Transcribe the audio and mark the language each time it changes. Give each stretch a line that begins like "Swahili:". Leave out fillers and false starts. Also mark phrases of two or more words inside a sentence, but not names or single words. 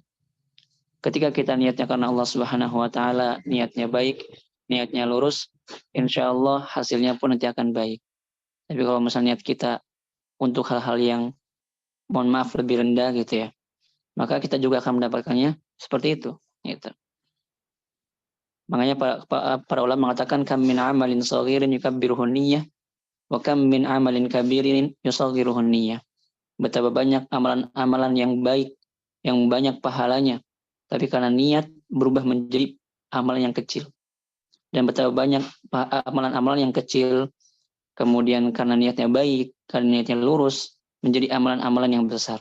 Indonesian: Ketika kita niatnya karena Allah
Arabic: سبحانه وتعالى,
Indonesian: niatnya baik, niatnya lurus,
Arabic: إن شاء الله
Indonesian: hasilnya pun nanti akan baik. Tapi kalau misalnya niat kita untuk hal-hal yang mohon maaf lebih rendah gitu ya, maka kita juga akan mendapatkannya seperti itu. Gitu. Makanya para ulama mengatakan
Arabic: كم من عمل صغير تكبره النية وكم من عمل كبير تصغره النية.
Indonesian: Betapa banyak amalan-amalan yang baik, yang banyak pahalanya, tapi karena niat berubah menjadi amalan yang kecil. Dan betapa banyak amalan-amalan yang kecil, kemudian karena niatnya baik, karena niatnya lurus, menjadi amalan-amalan yang besar.